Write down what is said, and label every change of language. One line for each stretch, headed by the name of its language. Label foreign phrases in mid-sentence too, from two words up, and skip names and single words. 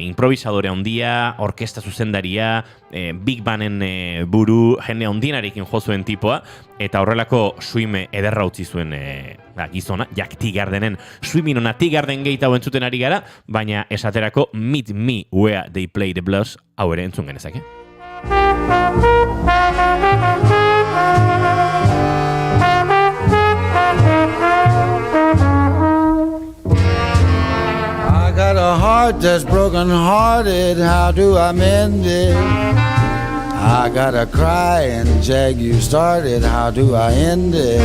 Basque: Improvisadore handia, orkesta zuzendaria, Big Banen buru, jende handienarekin jo zuen tipoa, eta horrelako swime ederra utzi zuen gizona, Jack Teagardenen swimming ona Teagarden Gate hau entzuten ari gara, baina esaterako Meet Me Where They Play the Blues hau ere entzun genezake.
English: I got a heart that's broken hearted, how do I mend it? I gotta cry and Jack, you started, how do I end it?